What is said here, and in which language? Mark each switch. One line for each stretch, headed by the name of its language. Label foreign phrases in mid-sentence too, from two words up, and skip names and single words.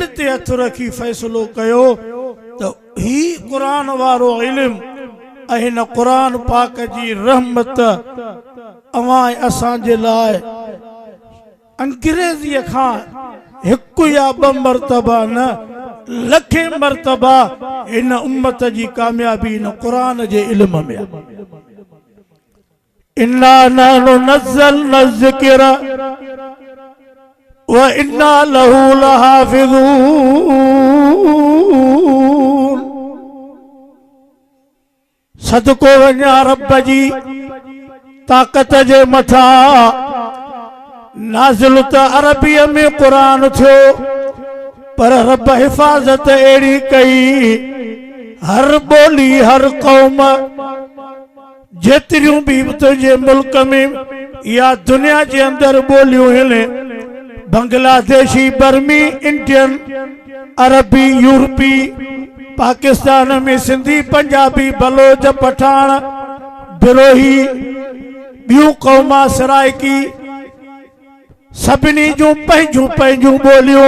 Sindhi: ते हथ रखी फ़ैसिलो कयो त ही क़ुरान वारो इल्म ऐं हिन क़ुरान पाक जी रहमत अवां असां जे लाइ अंग्रेज़ीअ खां हिकु या ॿ मर्तबा न लखे मर्तबा हिन उम्मत जी कामयाबी हिन क़ुरान जे इल्म में।
Arabic: إنا نحن نزلنا ذكر وإنا له لحافظون.
Sindhi: सदको वञा रब जी ताक़त जे मथां। नाज़िल त अरबीअ में क़ुरान थियो, पर रब हिफ़ाज़त अहिड़ी कई हर ॿोली हर क़ौम जेतिरियूं बि तुंहिंजे मुल्क में या दुनिया जे अंदरि ॿोलियूं आहिनि, बांग्लादेशी, बर्मी, इंडियन, अरबी, यूरोपी, पाकिस्तान में सिंधी, पंजाबी, बलोच, पठान, बिरोही, ॿियूं क़ौमां, सराइकी, सभिनी जूं पंहिंजूं पंहिंजूं ॿोलियूं।